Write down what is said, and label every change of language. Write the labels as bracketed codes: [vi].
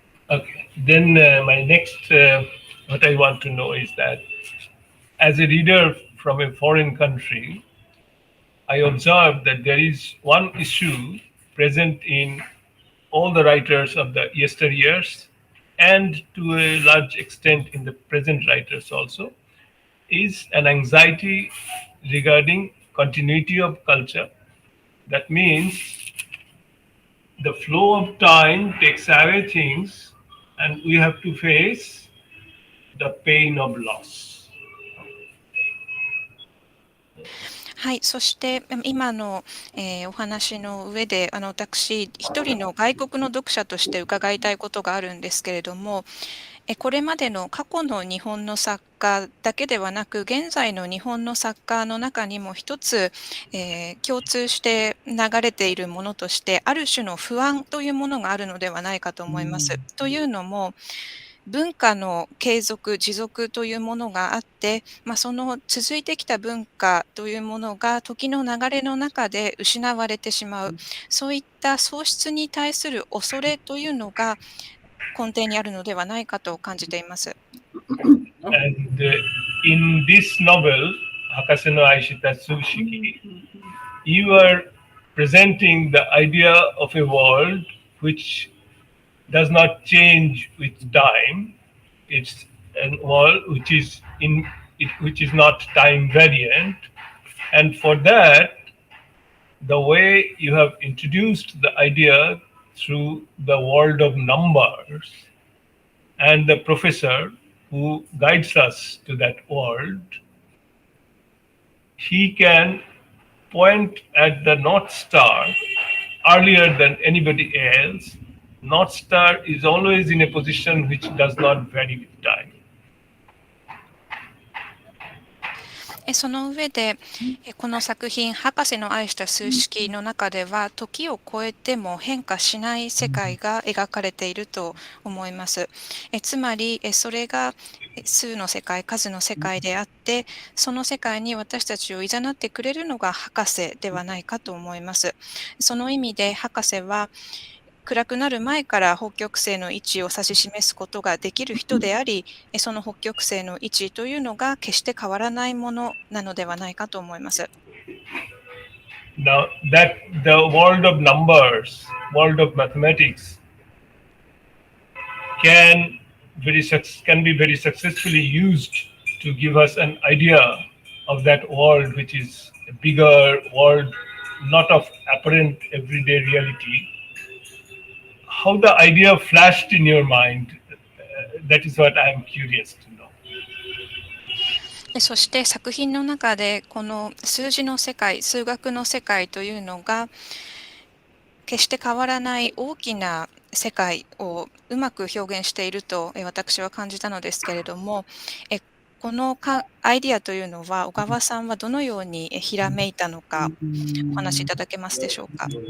[en] Okay, then my next, what I want to know is that as a reader from a foreign country, I observed that there is one issue present in all the writers of the yesteryears and to a large extent in the present writers also, is an anxiety regarding continuity of culture. That means the flow of time takes away things and we have to face the pain of loss. [ja] はい、そして今の、お話の上で私一人の外国の読者として伺いたいことがあるんですけれども、これまでの過去の日本の作家だけではなく現在の日本の作家の中にも一つ、共通して流れているものとしてある種の不安というものがあるのではないかと思います。というのも文化の継続、持続というものがあって、その続いてきた文化というものが時の流れの中で失われてしまう、そういった喪失に対する恐れというのが根底にあるのではないかと感じています。 [en] And in this novel, Hakase no Aishita Suushiki, you are presenting the idea of a world which does not change with time. It's a world which is not time variant, and for that, the way you have introduced the idea through the world of numbers, and the professor who guides us to that world, he can point at the North Star earlier than anybody else. North Star is always in a position which does not vary with time. [ja] その上でこの作品「博士の愛した数式」の中では時を超えても変化しない世界が描かれていると思います。つまりそれが数の世界、数の世界であってその世界に私たちを誘ってくれるのが博士ではないかと思います。その意味で博士は暗くなる前から北極星の位置を指し示すことができる人であり、その北極星の位置というのが決して変わらないものなのではないかと思います。 [en] Now that the world of numbers, world of mathematics can be very successfully used to give us an idea of that world, which is a bigger world, not of apparent everyday reality. How the idea flashed in your mind, that is what I am curious to know. [ja] そして作品の中でこの数字の世界、数学の世界というのが決して変わらない大きな世界をうまく表現していると私は感じたのですけれども、このアイディアというのは小川さんはどのようにひらめいたのかお話しいただけますでしょうか。